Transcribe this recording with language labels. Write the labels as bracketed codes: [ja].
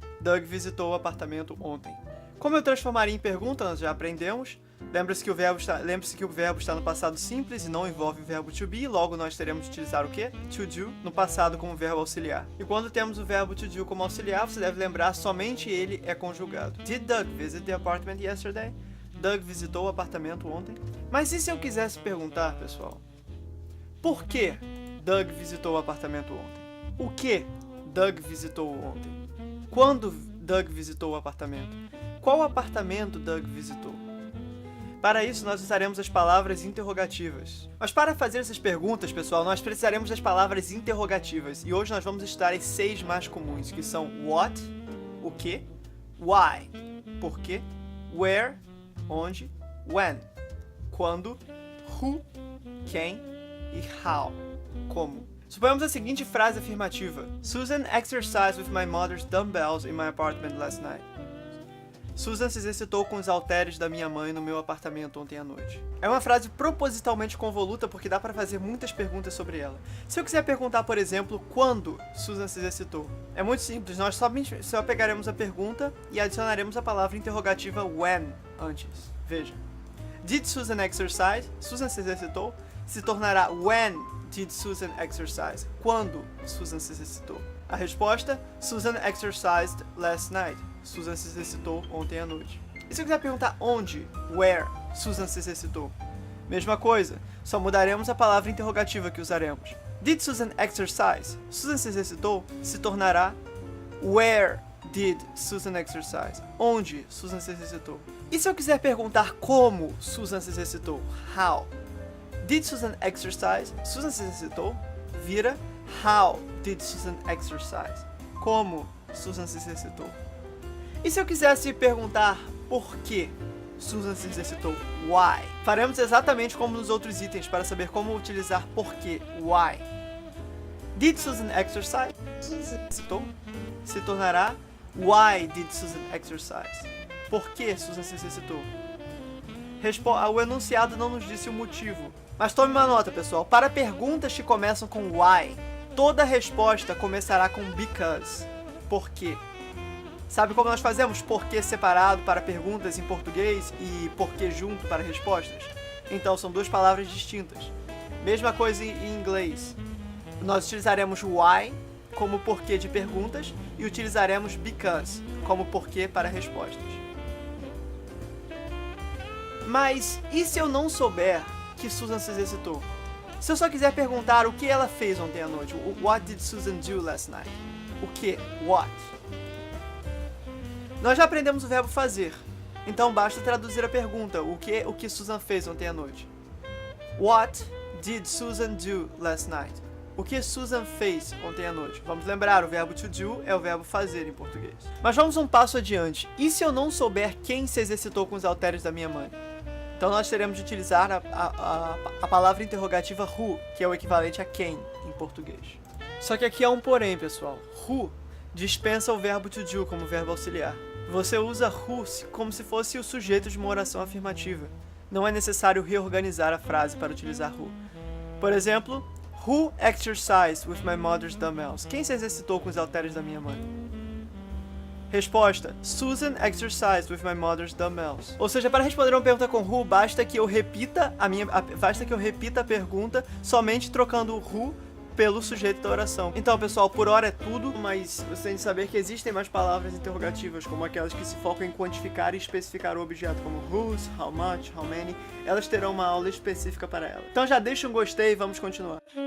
[pt] Doug visitou o apartamento ontem. Como eu transformaria em pergunta, nós já aprendemos. Lembre-se que o verbo está no passado simples e não envolve o verbo to be, logo nós teremos de utilizar o quê? To do, no passado como verbo auxiliar. E quando temos o verbo to do como auxiliar, você deve lembrar, somente ele é conjugado. [en] Did Doug visit the apartment yesterday? [pt] Doug visitou o apartamento ontem. Mas e se eu quisesse perguntar, pessoal? Por que Doug visitou o apartamento ontem? O que Doug visitou ontem? Quando Doug visitou o apartamento? Qual apartamento Doug visitou? Para isso, nós usaremos as palavras interrogativas. Mas para fazer essas perguntas, pessoal, nós precisaremos das palavras interrogativas. E hoje nós vamos estudar as 6 mais comuns, que são what, o que, why, por quê, where, onde, when, quando, who, quem e how, como. Suponhamos a seguinte frase afirmativa: [en] Susan exercised with my mother's dumbbells in my apartment last night. [pt] Susan se exercitou com os halteres da minha mãe no meu apartamento ontem à noite. É uma frase propositalmente convoluta porque dá para fazer muitas perguntas sobre ela. Se eu quiser perguntar, por exemplo, quando Susan se exercitou, é muito simples, nós só pegaremos a pergunta e adicionaremos a palavra interrogativa when antes. Veja, [en] did Susan exercise? [pt] Susan se exercitou? Se tornará [en] when did Susan exercise? [pt] Quando Susan se exercitou? A resposta, [en] Susan exercised last night. [pt] Susan se exercitou ontem à noite. E se eu quiser perguntar onde, where, Susan se exercitou? Mesma coisa, só mudaremos a palavra interrogativa que usaremos. [en] Did Susan exercise? [pt] Susan se exercitou? Se tornará [en] where did Susan exercise? [pt] Onde Susan se exercitou? E se eu quiser perguntar como Susan se exercitou? [en] How? Did Susan exercise? [pt] Susan se exercitou? Vira [en] how did Susan exercise? [pt] Como Susan se exercitou? E se eu quisesse perguntar por que Susan se exercitou? Why? Faremos exatamente como nos outros itens para saber como utilizar porquê. Why? [en] Did Susan exercise? [pt] Susan se exercitou? Se tornará [en] why did Susan exercise? [pt] Por que Susan se exercitou? O enunciado não nos disse o motivo. Mas tome uma nota, pessoal. Para perguntas que começam com why, toda resposta começará com because. Por quê? Sabe como nós fazemos porquê separado para perguntas em português e porquê junto para respostas? Então, são duas palavras distintas. Mesma coisa em inglês. Nós utilizaremos why como porquê de perguntas e utilizaremos because como porquê para respostas. Mas e se eu não souber que Susan se exercitou? Se eu só quiser perguntar o que ela fez ontem à noite, [en] what did Susan do last night? [pt] O que? What? Nós já aprendemos o verbo fazer, então basta traduzir a pergunta, o que Susan fez ontem à noite. [en] What did Susan do last night? [pt] O que Susan fez ontem à noite? Vamos lembrar, o verbo to do é o verbo fazer em português. Mas vamos um passo adiante. E se eu não souber quem se exercitou com os halteres da minha mãe? Então nós teremos de utilizar a palavra interrogativa who, que é o equivalente a quem em português. Só que aqui há um porém, pessoal. Who dispensa o verbo to do como verbo auxiliar. Você usa who como se fosse o sujeito de uma oração afirmativa. Não é necessário reorganizar a frase para utilizar who. Por exemplo, [en] who exercised with my mother's dumbbells? [pt] Quem se exercitou com os halteres da minha mãe? [en] Resposta: Susan exercised with my mother's dumbbells. [pt] Ou seja, para responder uma pergunta com who, basta que eu repita a pergunta somente trocando o who pelo sujeito da oração. Então, pessoal, por hora é tudo, mas você tem de saber que existem mais palavras interrogativas, como aquelas que se focam em quantificar e especificar o objeto, como whose, how much, how many. Elas terão uma aula específica para ela. Então já deixa um gostei e vamos continuar.